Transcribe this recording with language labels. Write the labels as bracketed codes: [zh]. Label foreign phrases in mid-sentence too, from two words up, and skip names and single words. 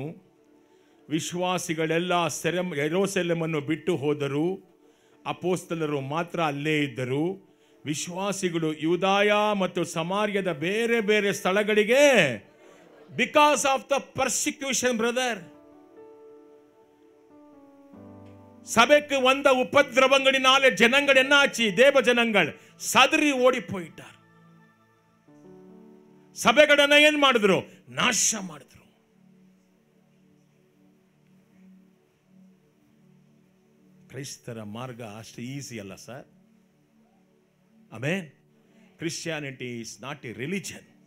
[kn] ವಿಶ್ವಾಸಿಗಳೆಲ್ಲ ಯೆರೂಸಲೇಮನ್ನು ಬಿಟ್ಟು ಹೋದರು. ಅಪೊಸ್ತಲರು ಮಾತ್ರ ಅಲ್ಲೇ ಇದ್ದರು. ವಿಶ್ವಾಸಿಗಳು ಯೂದಾಯ ಮತ್ತು ಸಮಾರ್ಯದ ಬೇರೆ ಬೇರೆ ಸ್ಥಳಗಳಿಗೆ, [en] because of the persecution brother. [ta] சபைக்கு வந்த உபதிரவங்களினாலே ஜனங்கள் என்னாச்சு? தேவ ஜனங்கள் சதறி ஓடி போயிட்டார். [kn] ಸಭೆಗಳನ್ನ ಏನು ಮಾಡಿದ್ರು? ನಾಶ ಮಾಡಿದ್ರು. ಕ್ರೈಸ್ತರ ಮಾರ್ಗ ಅಷ್ಟು ಈಸಿ ಅಲ್ಲ ಸರ್. [en] ಆಮೆನ್. Christianity is not a religion.